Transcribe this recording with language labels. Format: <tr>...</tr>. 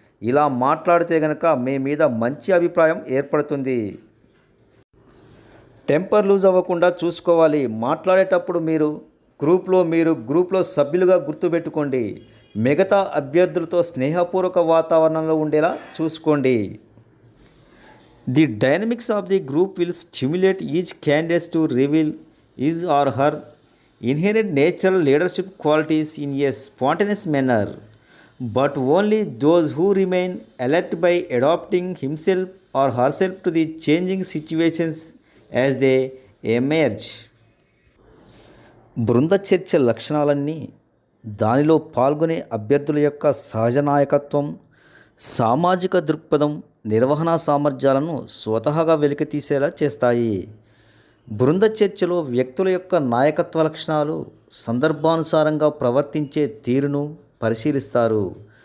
<te>ఇలా మాట్లాడితే గనక మీ మీద మంచి అభిప్రాయం ఏర్పడుతుంది. టెంపర్ లూజ్ అవ్వకుండా చూసుకోవాలి. మాట్లాడేటప్పుడు మీరు గ్రూప్లో సభ్యులుగా గుర్తుపెట్టుకోండి. మిగతా అభ్యర్థులతో స్నేహపూర్వక వాతావరణంలో ఉండేలా చూసుకోండి.</te> <en>The dynamics of the group will stimulate each candidate to reveal his or her inherent natural leadership qualities in a spontaneous manner, but only those who remain alert by adapting himself or herself to the changing situations as they emerge.</en> <te>బృంద చర్చ లక్షణాలన్నీ దానిలో పాల్గొనే అభ్యర్థుల యొక్క సహజ నాయకత్వం, సామాజిక దృక్పథం, నిర్వహణా సామర్థ్యాలను స్వతహాగా వెలికితీసేలా చేస్తాయి. బృంద చర్చలో వ్యక్తుల యొక్క నాయకత్వ లక్షణాలు, సందర్భానుసారంగా ప్రవర్తించే తీరును పరిశీలిస్తారు.</te>